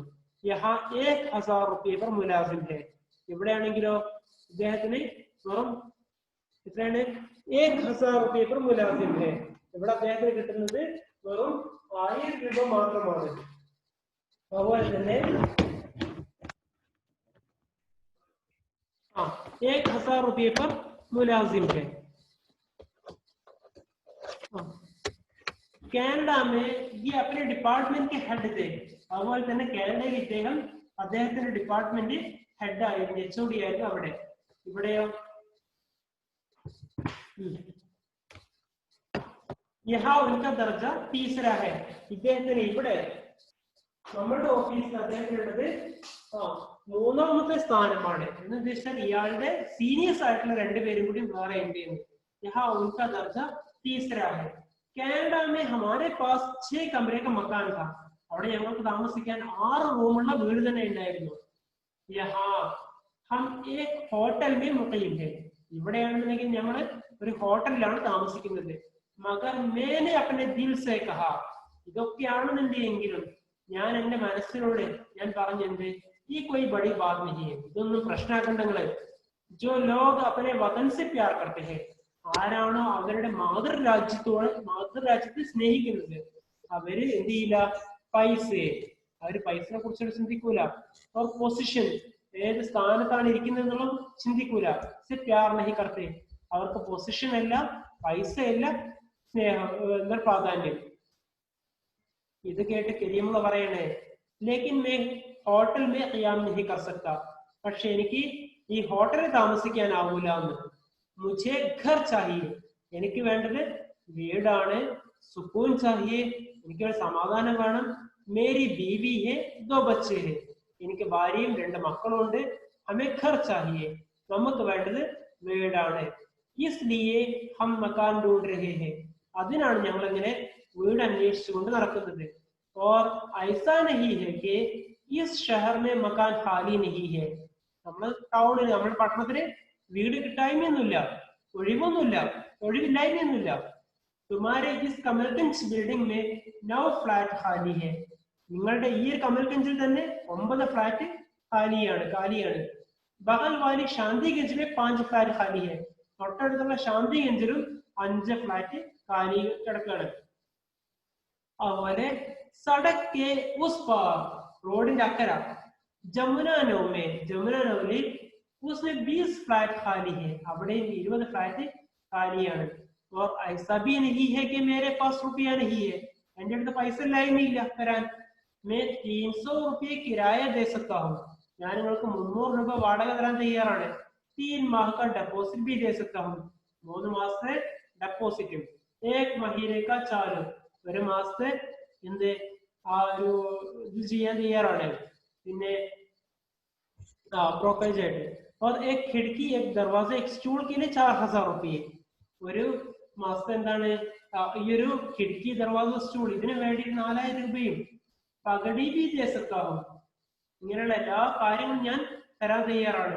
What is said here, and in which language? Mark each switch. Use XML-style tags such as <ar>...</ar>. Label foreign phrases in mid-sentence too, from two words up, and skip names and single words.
<hi>यहाँ 1000 रुपये पर मुलाज़िम है,</hi> <ml>ഇവിടെയാണെങ്കിലോ ഇദ്ദേഹത്തിന് വെറും എത്രയാണ്,</ml> <hi>1000 रुपये पर मुलाज़िम है,</hi> <ml>ഇവിടെ അദ്ദേഹത്തിന് കിട്ടുന്നത് വെറും 1000 രൂപ മാത്രമാണ്. അതുപോലെ തന്നെ</ml> <hi>1000 റുപ്യ पर मुलाजिम है. കാനഡ में ये अपने डिपार्टमेंट के हेड थे.</hi> <ml>അതുപോലെ തന്നെ കാനഡയിൽ ഇദ്ദേഹം അദ്ദേഹത്തിന്റെ ഡിപ്പാർട്ട്മെന്റ് ഹെഡ് ആയിരുന്നു, HOD ആയിരുന്നു അവിടെ. ഇവിടെയോ</ml> <hi>यहाँ उनका दर्जा तीसरा है,</hi> <ml>ഇദ്ദേഹത്തിന് ഇവിടെ നമ്മളുടെ ഓഫീസിൽ അദ്ദേഹത്തിനുള്ളത് 3ാമത്തെ സ്ഥാനമാണ്. എന്ന് ഉദ്ദേശിച്ചാൽ ഇയാളുടെ സീനിയേഴ്സ് ആയിട്ടുള്ള 2 പേരും കൂടി വേറെ ഉണ്ട്.</ml> <hi>यहाँ उनका दर्जा तीसरा है. കാനഡ में हमारे पास 6 कमरे का मकान था.</hi> <ml>അവിടെ ഞങ്ങൾക്ക് താമസിക്കാൻ 6 റൂമുള്ള വീട് തന്നെ ഉണ്ടായിരുന്നു.</ml> <hi>यहाँ हम एक होटल में मुक़ीम है,</hi> <ml>ഇവിടെയാണെന്നുണ്ടെങ്കിൽ ഞങ്ങൾ ഒരു ഹോട്ടലിലാണ് താമസിക്കുന്നത്.</ml> <hi>मगर मैंने अपने दिल से कहा,</hi> <ml>ഇതൊക്കെയാണെന്നുണ്ടെങ്കിലും ഞാൻ എന്റെ മനസ്സിനോട് ഞാൻ പറഞ്ഞെന്ത്,</ml> <hi>ये कोई बड़ी बात नहीं,</hi> <ml>ഇതൊന്നും പ്രശ്നമാക്കണ്ട നിങ്ങള്,</ml> <hi>जो लोग अपने वतन से प्यार करते हैं,</hi> <ml>ആരാണോ അവരുടെ മാതൃരാജ്യത്തെ സ്നേഹിക്കുന്നത്, അവര് എന്ത് ചെയ്യില്ല, അവര് പൈസയെ കുറിച്ച് ചിന്തിക്കൂല. പൊസിഷൻ, ഏത് സ്ഥാനത്താണ് ഇരിക്കുന്നത് എന്നുള്ളത് ചിന്തിക്കൂല.</ml> <hi>प्यार नहीं करते,</hi> <ml>അവർക്ക് പൊസിഷൻ അല്ല, പൈസ അല്ല സ്നേഹം എന്ന പ്രാധാന്യം. ഇത് കേട്ട് കരീമുള്ള പറയണേ,</ml> <hi>लेकिन मैं होटल में क़याम नहीं कर सकता,</hi> <ml>പക്ഷെ എനിക്ക് ഈ ഹോട്ടലിൽ താമസിക്കാനാവൂല എന്ന്.</ml> <hi>മുझे घर चाहिए,</hi> <ml>എനിക്ക് വേണ്ടത് വീടാണ്.</ml> <hi>सुकून चाहिए,</hi> <ml>എനിക്ക് സമാധാനം വേണം.</ml> <hi>मेरी बीवी है, दो बच्चे है,</hi> <ml>എനിക്ക് ഭാര്യയും 2 മക്കളുണ്ട്.</ml> <hi>ഹമേ घर चाहिए,</hi> <ml>നമുക്ക് വേണ്ടത് വീടാണ്.</ml> <hi>इसलिए हम मकान ढूंढ रहे हैं,</hi> <ml>അതിനാണ് ഞങ്ങൾ ഇങ്ങനെ വീട് അന്വേഷിച്ചുകൊണ്ട് നടക്കുന്നത്.</ml> <hi>और ऐसा नहीं है कि इस शहर में मकान खाली नहीं है,</hi> <ml>നമ്മൾ ടൗണിൽ, നമ്മുടെ പട്ടണത്തിന് വീട് കിട്ടായ്മയൊന്നുമില്ല, ഒഴിവില്ലായ്മയൊന്നുമില്ല.</ml> <hi>तुम्हारे इस कमलगंज बिल्डिंग में 9 फ्लैट खाली है,</hi> <ml>നിങ്ങളുടെ ഈ കമൽഗഞ്ചിൽ തന്നെ 9 ഫ്ലാറ്റ് കാലിയാണ്.</ml> <hi>बगल वाली शांतिगंज 5 फ्लैट खाली है,</hi> <ml>തൊട്ടടുത്തുള്ള ശാന്തിഗഞ്ചിലും 5 ഫ്ലാറ്റ് കാലി കിടക്കുകയാണ്.</ml> <hi>അതുപോലെ सड़क के उस पार,</hi> <ml>റോഡിന്റെ അക്കര, ജമുന നൗലിൽ</ml> <hi>उसमें 20 फ्लैट खाली है,</hi> <ml>അവിടെ 20 ഫ്ലാറ്റ് കാലിയാണ്.</ml> <hi>और ऐसा भी नहीं है कि मेरे पास रुपया नहीं है,</hi> <ml>എന്റെ അടുത്ത് പൈസ ഇല്ലായ്മയില്ല തരാൻ.</ml> <hi>मैं 300 रुपये किराया दे सकता हूँ,</hi> <ml>ഞാൻ നിങ്ങൾക്ക് 300 രൂപ വാടക തരാൻ തയ്യാറാണ്.</ml> <hi>3 माह का डेपोसिट भी दे सकता हूँ,</hi> <ml>3 മാസത്തെ ഡെപ്പോസിറ്റും.</ml> <hi>1 महीने का चार्ज,</hi> <ml>1 മാസത്തെ എന്ത് ആ ഒരു ഇത് ചെയ്യാൻ തയ്യാറാണ്. പിന്നെ ബ്രോക്കറേജ് ആയിട്ട്.</ml> <hi>और एक खिड़की, एक दरवाजा, एक स्टूल के लिए 4000 रुपये,</hi> <ml>ഒരു മാസത്തെ എന്താണ് ഈ ഒരു</ml> <hi>खिड़की, दरवाज़ा, स्टूल,</hi> <ml>ഇതിന് വേണ്ടി 4000 രൂപയും.</ml> <hi>पगड़ी भी</hi> <ml>ദേശത്താവും, ഇങ്ങനെയുള്ള എല്ലാ കാര്യങ്ങളും ഞാൻ തരാൻ തയ്യാറാണ്.</ml>